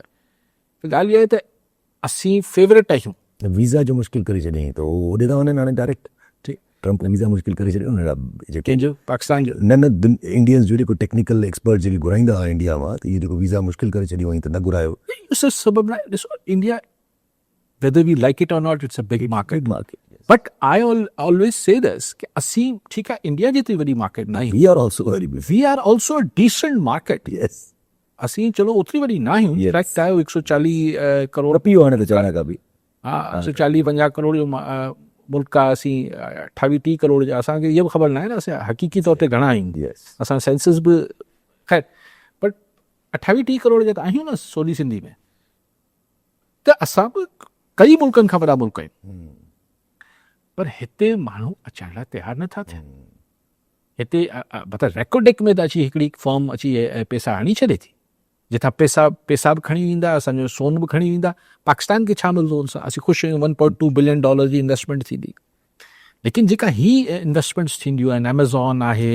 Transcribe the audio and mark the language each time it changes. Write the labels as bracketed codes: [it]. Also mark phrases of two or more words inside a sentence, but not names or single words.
[sd] त ॻाल्हि इहा आहे त असीं फेवरेट आहियूं। वीज़ा जो मुश्किल करे छॾियईं त होॾे था वञनि हाणे डायरेक्ट। ठीकु, ट्रम्प वीज़ा मुश्किल करे छॾियो न जेके कंहिंजो पाकिस्तान जो न न इंडियंस जो जेको [en] technical expert [sd] जेके घुराईंदा हुआ इंडिया मां त इहो जेको वीज़ा मुश्किल करे छॾियो हुअईं त न घुरायो इहो सबबु न आहे ॾिसो इंडिया [en] whether we like it or not it's a big market [sd] मार्केट [en] but I always say this [sd] कि असीं ठीकु आहे इंडिया जेतिरी वॾी मार्केट न आहियूं [en] we are also very big we are also a decent market यस [sd] असीं चलो ओतिरी वॾी न आहियूं Yes. फैक्ट आहे 140 करोड़ पीओ हाणे त चवण खां बि हा 140-50 करोड़ जो मुल्क आहे असीं 28-30 करोड़ जा असांखे इहा बि ख़बर न आहे न असां हक़ीक़ी तौर ते घणा आहियूं यस असां सेंसस बि ख़ैर बट 28-30 करोड़ जा त आहियूं न सोनी सिंधी में त असां बि कई मुल्कनि खां वॾा मुल्क आहियूं पर हिते माण्हू अचण लाइ तयारु नथा थियनि हिते मतिलबु रेकोडेक में त अची हिकिड़ी फॉर्म अची पैसा आणी छॾे थी जिथां पैसा बि खणी ईंदा असांजो सोन बि खणी ईंदा पाकिस्तान खे छा मिलंदो हुन सां असीं ख़ुशि आहियूं $1.2 बिलियन जी इन्वेस्टमेंट थींदी लेकिन जेका ही इन्वेस्टमेंट्स थींदियूं आहिनि एमेज़ॉन आहे